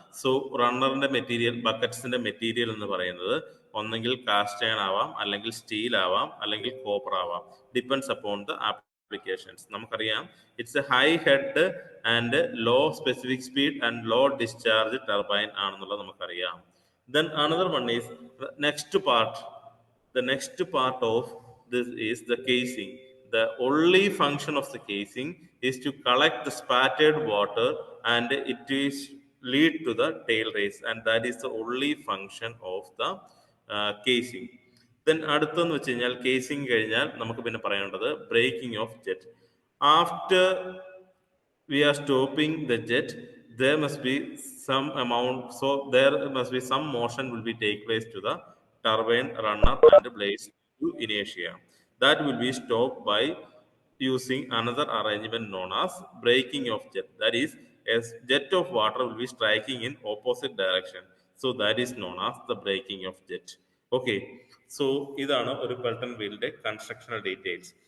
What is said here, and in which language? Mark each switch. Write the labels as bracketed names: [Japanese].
[Malayalam] So റണ്ണറിന്റെ material, ബക്കറ്റ്സിന്റെ material എന്ന് പറയുന്നത് ഒന്നെങ്കിൽ കാസ്റ്റ് അയൺ ആവാം, അല്ലെങ്കിൽ സ്റ്റീൽ ആവാം, അല്ലെങ്കിൽ കോപ്പർ ആവാം. [English] Depends upon the applications. [Malayalam] നമുക്കറിയാം [English] it's a high head and low specific speed and low discharge turbine [Malayalam] ആണെന്നുള്ളത് നമുക്കറിയാം. [English] Then another one is next part. The next part of this is the casing. The only function of the casing is to collect the spattered water and it is lead to the tail race, and that is the only function of the casing. [Malayalam] Then അടുത്തെന്ന് വെച്ച് കഴിഞ്ഞാൽ casing കഴിഞ്ഞാൽ നമുക്ക് പിന്നെ പറയേണ്ടത് breaking of jet. [English] After we are stopping the jet, there must be some amount, so there must be some motion will be take place to the turbine, runner and blades to inertia. That will be stopped by using another arrangement known as breaking of jet. That is, a jet of water will be striking in opposite direction. So that is known as the breaking of jet. [Malayalam] Okay, so ഇതാണ് ഒരു Pelton വീലിന്റെ constructional details.